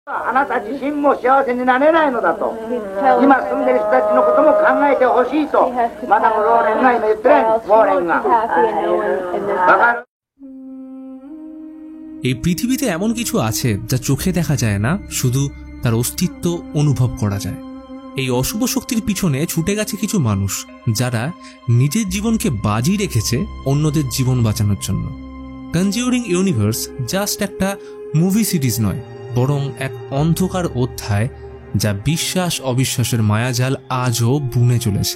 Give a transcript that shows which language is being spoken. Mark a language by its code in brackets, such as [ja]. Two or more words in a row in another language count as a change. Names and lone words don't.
[ja] あなた自身も幸せになれないのだと、今住んでる人たちのことも考えてほしいと、マダム・ローレンが今言ってない、ウォーレンが。わかる? [bn] এই পৃথিবীতে এমন কিছু আছে যা চোখে দেখা যায় না, শুধু তার অস্তিত্ব অনুভব করা যায়। এই অশুভ শক্তির পিছনে ছুটে গেছে কিছু মানুষ, যারা নিজের জীবনকে বাজি রেখেছে অন্যদের জীবন বাঁচানোর জন্য। কনজিউরিং ইউনিভার্স জাস্ট একটা [en] movie series [bn] নয়, বরং এক অন্ধকার অধ্যায় যা বিশ্বাস অবিশ্বাসের মায়াজাল আজও বুনে চলেছে।